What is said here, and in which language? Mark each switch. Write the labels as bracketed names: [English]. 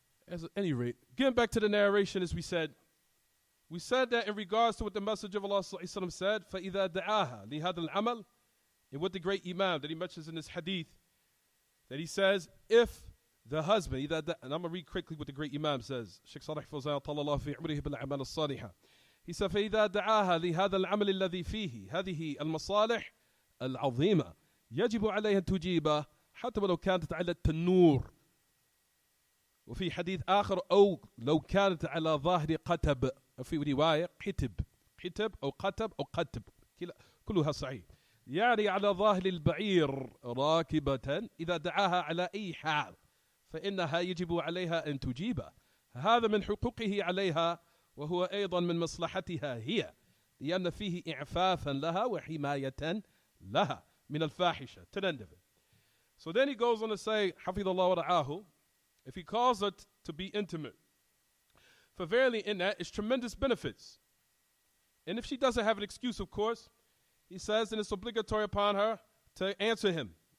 [English] At any rate, getting back to the narration, as we said that in regards to what the Messenger of Allah said, [Arabic] فَإِذَا دَعَاهَا لِهَذَا الْعَمَلِ, [English] and what the great Imam that he mentions in this hadith, that he says, if the husband, and I'm going to read quickly what the great Imam says. Sheikh Salih Fawzan, [Arabic] طَلَّى اللَّهُ فِي عُمْرِهِ بِالْأَعْمَالِ الصَّالِحَةِ. [English] He said, [Arabic] فَإِذَا دَعَاهَا لِهَذَا الْعَمَلِ الَّذِي فِيهِ هذه المصالح العظيمة يجب عليها أن تجيبه حتى ولو كانت على التنور. وفي حديث آخر أو لو كانت على ظاهر قتب، في رواية قتب أو قتب أو قتب، كلها صحيح، يعني على ظاهر البعير راكبة إذا دعاها على أي حال فإنها يجب عليها أن تجيبه. هذا من حقوقه عليها وهو أيضا من مصلحتها هي، لأن فيه إعفافا لها وحماية لها من الفاحشة. [English] To the end of it. So then he goes on to say, [Arabic] حفظ الله ورعاه, [English] if he calls it to be intimate, for verily in that is tremendous benefits. And if she doesn't have an excuse, of course, he says, then it's obligatory upon her to answer him.